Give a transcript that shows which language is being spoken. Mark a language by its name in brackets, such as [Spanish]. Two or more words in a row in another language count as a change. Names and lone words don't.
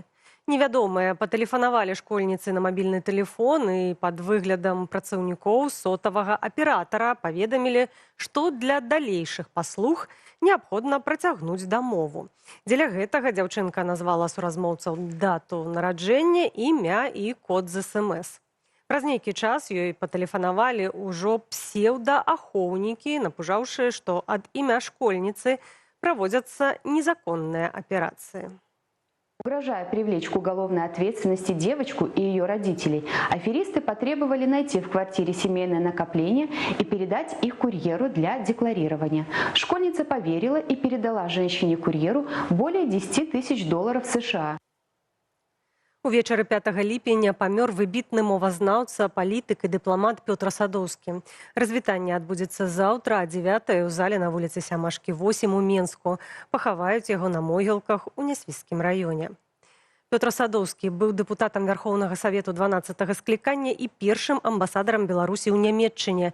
[Belarusian] Невядомыя патэлефанавалі школьніцы на мабільны тэлефон і пад выглядам працаўнікоў сотавага аператара паведамілі, што для далейшых паслуг неабходна працягнуць дамову. Дзеля гэтага дзяўчынка назвала суразмоўцаў дату нараджэння, імя і код з СМС. Праз нейкі час ёй патэлефанавалі ўжо псеўдаахоўнікі, напужаўшы, што ад імя школьніцы [Russian] проводятся незаконные операции. Угрожая привлечь к уголовной ответственности девочку и ее родителей, аферисты потребовали найти в квартире семейное накопление и передать их курьеру для декларирования. Школьница поверила и передала женщине-курьеру более 10 тысяч долларов США. [Belarusian] Увечары 5 ліпеня памёр выбітны мовазнаўца, палітык і дыпламат Пётр Садоўскі. Развітанне адбудзецца заўтра, а 9 у зале на вуліцы Сямашкі 8 у Менску. Пахаваюць яго на могілках у Нясвіжскім раёне. Пётр Садоўскі быў дэпутатам Вярхоўнага Савету 12-го склікання і першым амбасадарам Беларусі ў Нямецчыне.